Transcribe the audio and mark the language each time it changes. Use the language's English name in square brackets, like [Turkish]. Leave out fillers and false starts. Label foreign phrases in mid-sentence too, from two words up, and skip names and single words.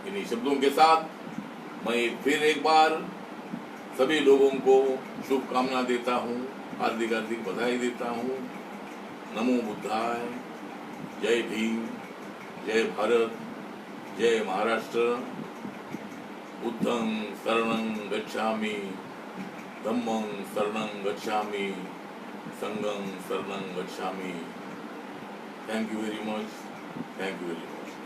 [Hindi] इन्हीं शब्दों के साथ मैं फिर एक बार सभी लोगों को शुभकामना देता हूँ, हार्दिक बधाई देता हूँ। [Sanskrit] नमो बुद्धाय, [Hindi] जय भीम, जय भारत, जय महाराष्ट्र। [Pali] बुद्धं शरणं गच्छामि, धम्मं शरणं गच्छामि, संघं शरणं गच्छामि। [English] thank you very much.